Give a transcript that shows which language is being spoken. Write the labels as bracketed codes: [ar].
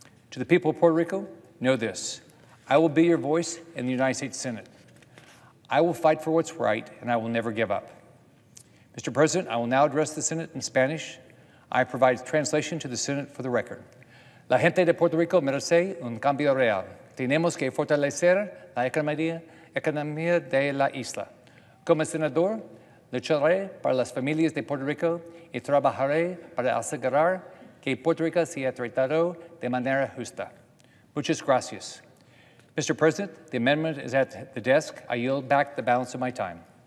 [en] To the people of Puerto Rico, know this: I will be your voice in the United States Senate. I will fight for what's right, and I will never give up. Mr. President, I will now address the Senate in Spanish. I provide translation to the Senate for the record. [es] La gente de Puerto Rico merece un cambio real. Tenemos que fortalecer la economía de la isla. Como senador, lucharé para las familias de Puerto Rico y trabajaré para asegurar que Puerto Rico sea tratado de manera justa. Muchas gracias. [en] Mr. President, the amendment is at the desk. I yield back the balance of my time.